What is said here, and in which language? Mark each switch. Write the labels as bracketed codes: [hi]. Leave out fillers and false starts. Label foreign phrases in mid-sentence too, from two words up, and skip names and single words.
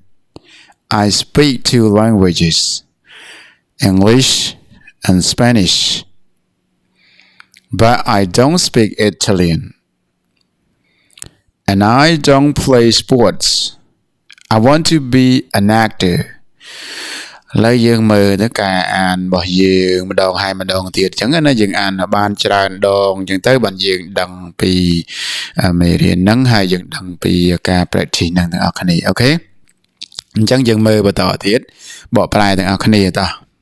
[en] I speak two languages, English and Spanish. But I don't speak Italian. And I don't play sports. I want to be an actor. [km] ឡើយយើងមើលទៅការអានរបស់យើងម្ដងហើយម្ដងទៀតអញ្ចឹងណាយើងអានបានច្រើនដងអញ្ចឹងទៅបានយើងដឹងពីមេរៀនហ្នឹងហើយយើងដឹងពីការ practice ហ្នឹងទាំងអស់គ្នាអូខេអញ្ចឹងយើងមើលបន្តទៀតបកប្រែទាំងអស់គ្នាតោះ